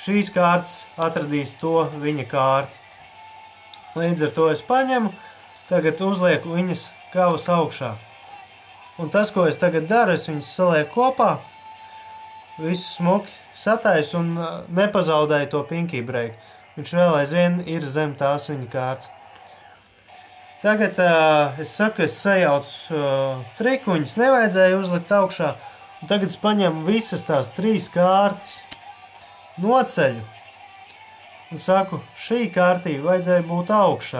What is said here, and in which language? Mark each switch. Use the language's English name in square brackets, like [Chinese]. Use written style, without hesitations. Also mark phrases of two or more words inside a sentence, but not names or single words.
[Latvian] šīs kārtas atradīs to viņa kārti. Līdz ar to es paņemu, tagad uzlieku viņas kavas augšā. Un tas, ko es tagad daru, es viņas salieku kopā, visu smuki sataisu un nepazaudēju to [English] pinky break. [Latvian] Viņš vēl aizvien ir zem tās viņa kārtas. Tagad es saku, es sajaucu triku, viņas nevajadzēja uzlikt augšā. Un tagad es paņemu visas tās 3 kārtas, noceļu un saku, šī kārtība vajadzēja būt augšā.